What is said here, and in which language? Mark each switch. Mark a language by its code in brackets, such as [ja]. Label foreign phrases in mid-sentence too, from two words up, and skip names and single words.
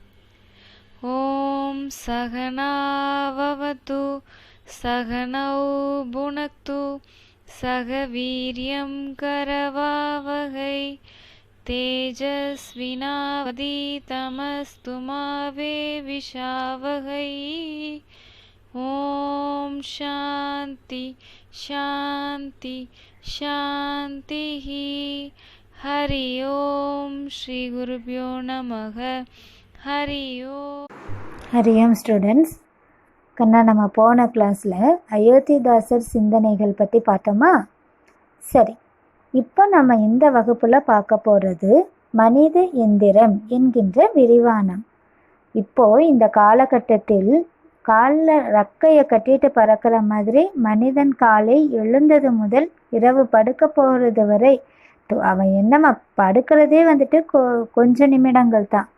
[sa] ओम् सगन ववतु सगनौ भुनक्तु सगवीर्यम् करवावहै तेजस्विनवदितमस्तु मवे विशवहै. ओम् शान्ति शान्ति शान्ति. हरि ओम् श्री गुरुभ्यो नमः. हरि ओम्. [ta] ஹரியம் ஸ்டூடெண்ட்ஸ், கண்ணா நம்ம போன கிளாஸில் அயோத்திதாசர் சிந்தனைகள் பற்றி பார்த்தோமா? சரி, இப்போ நம்ம இந்த வகுப்பில் பார்க்க போகிறது மனித எந்திரம் என்கின்ற விரிவானம். இப்போது இந்த காலகட்டத்தில் காலில் ரக்கையை கட்டிட்டு பறக்கிற மாதிரி மனிதன் காலை எழுந்தது முதல் இரவு படுக்க போகிறது வரை அவன் என்னமா படுக்கிறதே வந்துட்டு கொஞ்ச நிமிடங்கள் தான்.